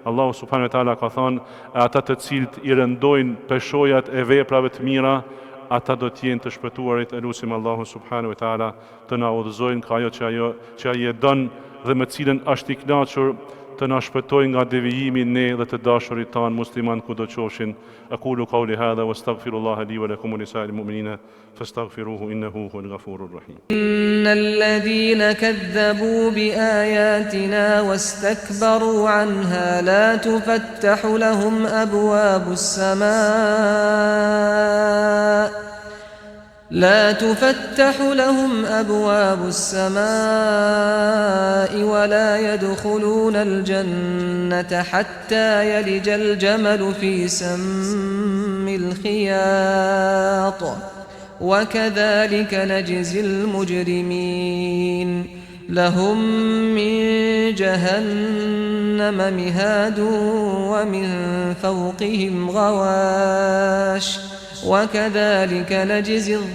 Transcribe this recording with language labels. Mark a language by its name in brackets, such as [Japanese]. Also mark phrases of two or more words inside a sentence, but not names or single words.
[Albanian] Allahu [Arabic] سبحانه وتعالى [Albanian] ka thënë, ata të cilët i rëndojnë peshojat e veprave të mira, ata do të jenë të shpëtuarit. Elusim Allahu [Arabic] سبحانه وتعالى [Albanian] të na udhëzojnë ka ajo që ai e don dhe me cilën është i kënaqur, të na shpëtojë nga devijimi ne dhe të dashurit tanë musliman kudo qofshin. [Arabic] أقول قولي هذا وأستغفر الله لي ولكم ولسائر المؤمنين فاستغفروه إنه هو الغفور الرحيم. إن الذين كذبوا بآياتنا واستكبروا عنها لا تفتح لهم أبواب السماء لا تفتح لهم أبواب السماء ولا يدخلون الجنة حتى يلج الجمل في سم الخياط وكذلك نجزي المجرمين لهم من جهنم مهاد ومن فوقهم غواش وكذلك نجزي